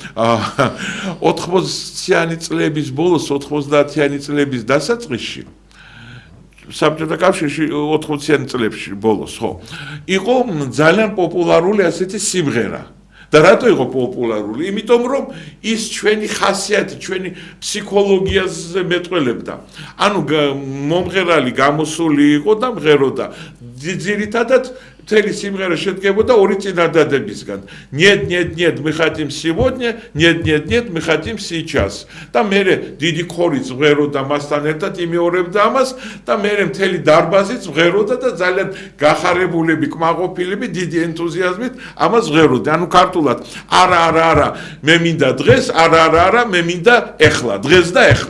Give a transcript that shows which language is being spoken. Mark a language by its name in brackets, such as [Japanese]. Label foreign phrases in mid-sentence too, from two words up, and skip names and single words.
[Georgian] 80-იანი წლების ბოლოს 90-იანი წლების დასაწყისში საბჭოთა კავშირში 80-იანი წლებში ბოლოს ხო იყო ძალიან პოპულარული ასეთი სიმღერა და რატო იყო პოპულარული? იმიტომ რომ ის ჩვენი ხასიათი, ჩვენი ფსიქოლოგიაზე მეტყველებდა. ანუ მომღერალი გამოსული იყო და მღეროდა. ძირითადად მთელი სიმღერა შედგებოდა ორი წინადადებისგან. [Russian] Нет, нет, нет, мы хотим сегодня, нет, нет, нет, мы хотим сейчас. [Georgian] და მერე დიდი ქორიც მღეროდა მასთან ერთად იმეორებდა ამას და მერე მთელი დარბაზიც მღეროდა და ძალიან გახარებულები, კმაყოფილები დიდი ენთუზიაზმით ამას მღეროდა. ანუ ქართულად არა, მე მინდა დღეს, არა, მე მინდა ეხლა, დღეს და ეხლა.